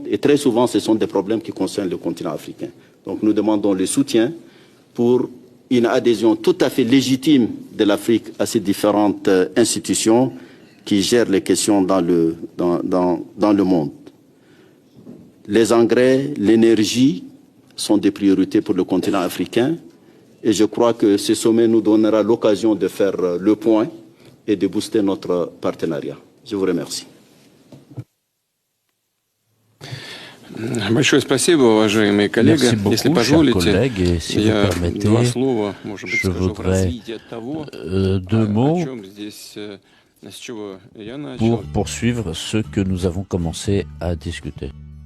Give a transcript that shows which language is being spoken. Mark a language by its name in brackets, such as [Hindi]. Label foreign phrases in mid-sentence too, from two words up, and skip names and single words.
[French] Et très souvent, ce sont des problèmes qui concernent le continent africain. Donc nous demandons le soutien pour une adhésion tout à fait légitime de l'Afrique à ces différentes institutions qui gèrent les questions dans le monde. Les engrais, l'énergie sont des priorités pour le continent africain et je crois que ce sommet nous donnera l'occasion de faire le point et de booster notre partenariat. Je vous remercie. [Russian] Большое спасибо, уважаемые коллеги. Если позволите, я два слова, может быть, скажу в развитие того, о чем здесь, с чего я начал. [French] Pour poursuivre ce que nous avons commencé à discuter.